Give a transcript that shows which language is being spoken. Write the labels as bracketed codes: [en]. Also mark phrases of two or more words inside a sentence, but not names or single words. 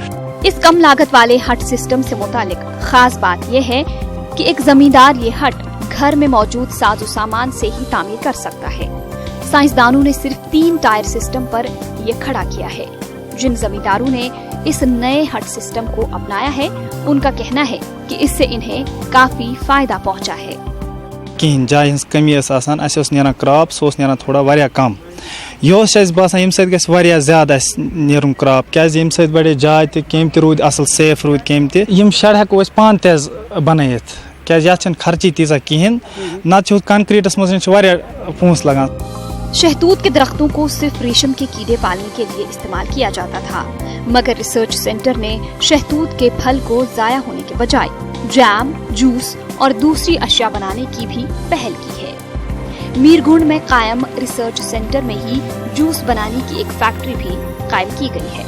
[hi] इस कम लागत वाले हट सिस्टम से मुतालिक खास बात यह है कि एक जमींदार ये हट घर में मौजूद साजो सामान से ही तामीर कर सकता है। साइंसदानों ने सिर्फ 3 टायर सिस्टम पर यह खड़ा किया है। जिन जमींदारों ने इस नए हट सिस्टम को अपनाया है उनका कहना है कि इससे इन्हें काफी फायदा पहुंचा है। [ks] कहीं जाय हंस कमी आसान नेरान क्रॉप नेरान थोड़ा वारिया कम यह बसान यम सत वारिया ज्यादा नेरुन क्रॉप क्या बड़े जाय कम रूद असल सेफ रूद कम तम शेड हेको पान तेज बनत क्या खर्ची तीजा कहें ना कंक्रीटस मज पोस लगान। [hi] शहतूत के दरख्तों को सिर्फ रेशम के कीड़े पालने के लिए इस्तेमाल किया जाता था, मगर रिसर्च सेंटर ने शहतूत के फल को जाया होने के बजाय जैम, जूस और दूसरी अशिया बनाने की भी पहल की है। मीरगुंड में कायम रिसर्च सेंटर में ही जूस बनाने की एक फैक्ट्री भी कायम की गई है।